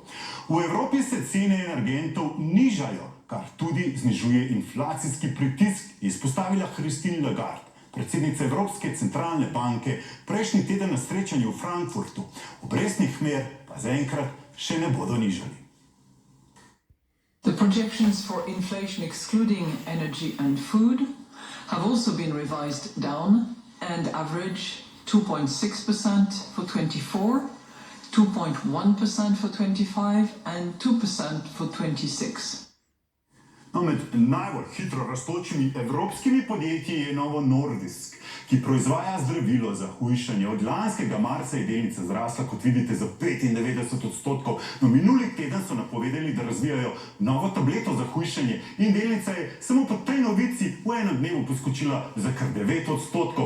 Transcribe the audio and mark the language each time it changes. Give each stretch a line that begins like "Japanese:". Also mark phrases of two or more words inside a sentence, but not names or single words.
Slovenian: V Evropi se cene energentov nižajo, kar tudi znižuje inflacijski pritisk, je izpostavila Christine Lagarde, predsednica Evropske centralne banke, prejšnji teden na srečanju v Frankfurtu. Obrestnih mer pa zaenkrat še ne bodo nižali.
English: The projections for inflation excluding energy and food have also been revised down and average 2.6% for 24, 2.1% for 25 and 2% for 26.
Slovenian: No, med najbolj hitro rastočimi evropskimi podjetji je Novo Nordisk, ki proizvaja zdravilo za hujšanje. Od lanskega marca je delnica zrasla, kot vidite, za 95%. No, minuli teden so napovedali, da razvijajo novo tableto za hujšanje in delnica je samo po tej novici v enem dnevu poskočila za kar 9%.